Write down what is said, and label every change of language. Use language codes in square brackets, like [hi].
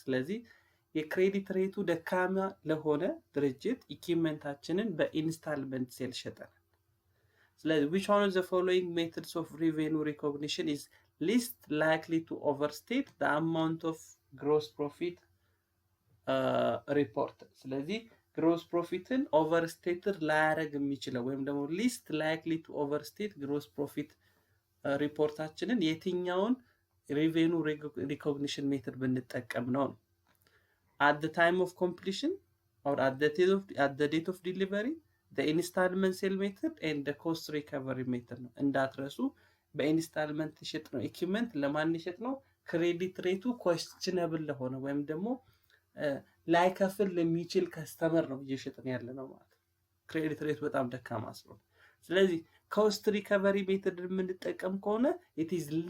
[am] ስለዚህ የክሬዲት ሬቱ ደካማ ለሆነ ድርጅት ኢኩዊፕመንታችንን በኢንስታልመንት ሴል ሸጠናል። ስለዚህ [en] which one of the following methods of revenue recognition is least likely to overstate the amount of gross profit [am] ሪፖርት? ስለዚህ ግሮስ ፕሮፊትን ኦቨርስቴትድ ላያደርግ የሚችለው ወይም ደግሞ ሊስት ላይክሊ ቱ ኦቨርስቴት ግሮስ ፕሮፊት ሪፖርታችንን የትኛውን ሬቬኑ ሪኮግኒሽን ሜተድ ብንጠቀም ነው? [en] at the time of completion or at the date of delivery, the installment sale method and the cost recovery method [am] ነው እንዳትረሱ በኢንስታልመንት ይሸጥ ነው ኢኩዊፕመንት ለማን ይሸጥ ነው ክሬዲት ሬቱ questionable ለሆነ ወይም ደግሞ ላይከፍል ለሚችል ከስተመር ነው እየሸጥን ያለ ነው ማለት ክሬዲት ሬቱ በጣም ደካማ ስለሆነ ስለዚህ [en] cost recovery method [am] የምንጠቀም ከሆነ it is